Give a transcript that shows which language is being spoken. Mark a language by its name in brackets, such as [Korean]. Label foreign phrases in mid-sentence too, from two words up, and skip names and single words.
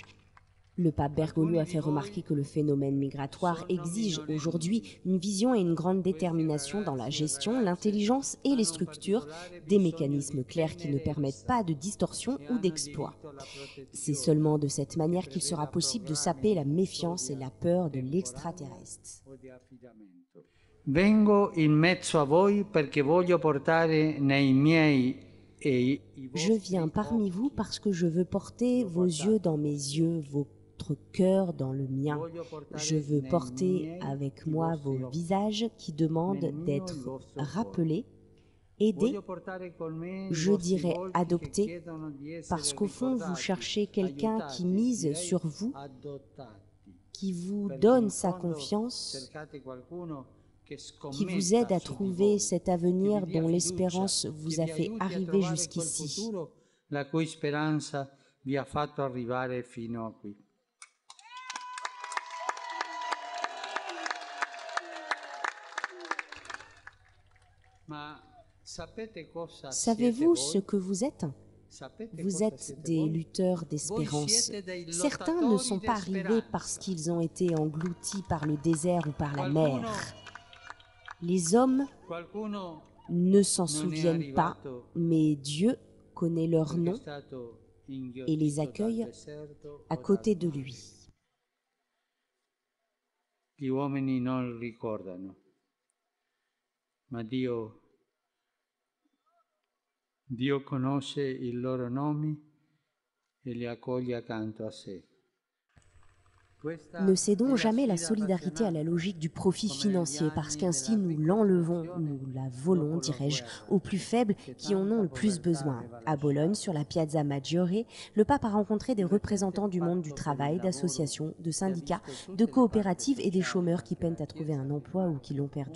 [French] Le pape Bergoglio a fait remarquer que le phénomène migratoire exige aujourd'hui une vision et une grande détermination dans la gestion, l'intelligence et les structures, des mécanismes clairs qui ne permettent pas de distorsion ou d'exploit. C'est seulement de cette manière qu'il sera possible de saper la méfiance et la peur de l'extraterrestre. [Italian] Vengo in mezzo a voi perché voglio portare nei miei [French] Je viens parmi vous parce que je veux porter vos yeux dans mes yeux, votre cœur dans le mien. Je veux porter avec moi vos visages qui demandent d'être rappelés, aidés, je dirais adoptés, parce qu'au fond vous cherchez quelqu'un qui mise sur vous, qui vous donne sa confiance, qui vous aide à trouver cet avenir dont l'espérance vous a fait arriver jusqu'ici. [Italian] La cui speranza vi ha fatto arrivare fino a qui. [French] Savez-vous ce que vous êtes? Vous êtes des lutteurs d'espérance. Certains ne sont pas arrivés parce qu'ils ont été engloutis par le désert ou par la mer. Les hommes ne s'en souviennent pas, mais Dieu connaît leur nom et les accueille à côté de lui. [Italian] Gli uomini non ricordano, ma Dio conosce i loro nomi e li accoglie accanto a sé. [French] Ne cédons jamais la solidarité à la logique du profit financier, parce qu'ainsi nous l'enlevons, nous la volons, dirais-je, aux plus faibles qui en ont le plus besoin. À Bologne, sur la Piazza Maggiore, le pape a rencontré des représentants du monde du travail, d'associations, de syndicats, de coopératives et des chômeurs qui peinent à trouver un emploi ou qui l'ont perdu.